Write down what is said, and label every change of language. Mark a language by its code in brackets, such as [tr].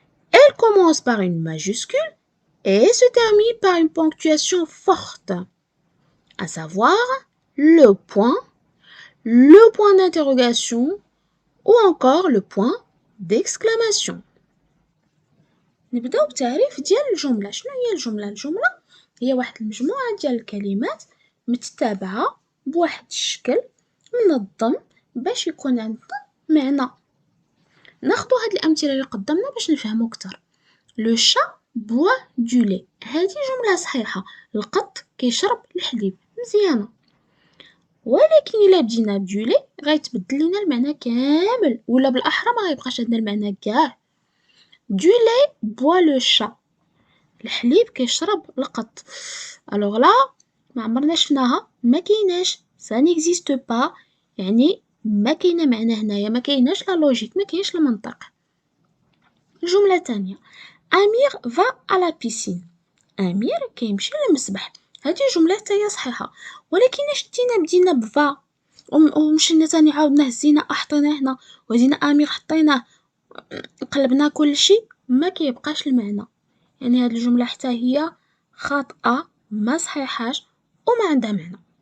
[fr] Elle commence par une majuscule et se termine par une ponctuation forte, à savoir le point d'interrogation ou encore le point d'exclamation. [ar] نبداو بتعريف ديال الجملة. شنو هي الجملة؟ الجملة هي واحد المجموعة ديال الكلمات متتابعة بواحد الشكل منظم باش يكون عندنا معنى. ناخدو هاد الأمثلة اللي قدامنا باش نفهمو أكتر. [fr] لو شا بوا دو لي، [ar] هادي جملة صحيحة. القط كيشرب الحليب، مزيانة. ولكن إلا بدينا بدو لي غيتبدل لينا المعنى كامل، ولا بالأحرى ما غيبقاش عندنا المعنى كاع. [fr] Du lait boit le chat. [ar] الحليب كيشرب القط. [fr] Alors là [ar] ما عمرنا شفناها، ما كايناش، [fr] ça n'existe pas، [ar] يعني ما كاينه معنى هنايا، ما كايناش لا لوجيك، ما كاينش المنطق. الجملة الثانية. [fr] أمير va à la piscine. [ar] أمير كيمشي للمسبح. هذه جملة حتى هي صحيحة، ولكن اش بدينا بفا ومشينا ثاني عاودنا هزينا حطينا هنا وزينا أمير حطيناه قلبنا كل شيء، ما كيبقاش المعنى. يعني هذه الجملة حتى هي خاطئة، ما صحيحاش وما عندها معنى.